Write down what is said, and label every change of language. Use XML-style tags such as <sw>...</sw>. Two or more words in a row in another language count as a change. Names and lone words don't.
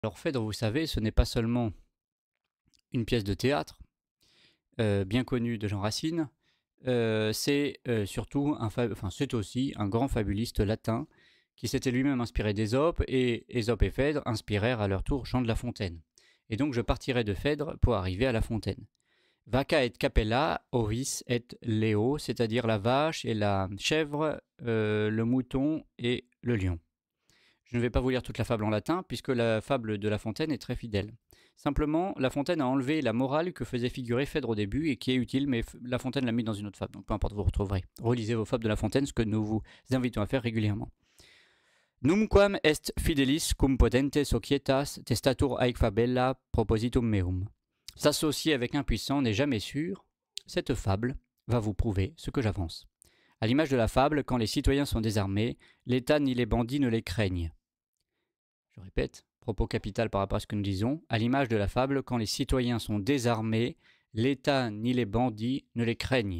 <fr>Alors Phèdre, vous savez, ce n'est pas seulement une pièce de théâtre, bien connue de Jean Racine, c'est aussi un grand fabuliste latin qui s'était lui-même inspiré d'Ésope, et Ésope et Phèdre inspirèrent à leur tour Jean de La Fontaine. Et donc je partirai de Phèdre pour arriver à La Fontaine.</fr> <la>Vaca et capella, ovis et leo,</la> <fr>c'est-à-dire la vache et la chèvre, le mouton et le lion. Je ne vais pas vous lire toute la fable en latin, puisque la fable de La Fontaine est très fidèle. Simplement, La Fontaine a enlevé la morale que faisait figurer Phèdre au début et qui est utile, mais La Fontaine l'a mis dans une autre fable. Donc peu importe, vous retrouverez. Relisez vos fables de La Fontaine, ce que nous vous invitons à faire régulièrement.</fr> <la>Numquam est fidelis cum potente societas testatur haec fabella propositum meum.</la> <fr>S'associer avec un puissant n'est jamais sûr. Cette fable va vous prouver ce que j'avance. À l'image de la fable, quand les citoyens sont désarmés, l'État ni les bandits ne les craignent. Je répète, propos capital par rapport à ce que nous disons, à l'image de la fable, quand les citoyens sont désarmés, l'État ni les bandits ne les craignent.</fr>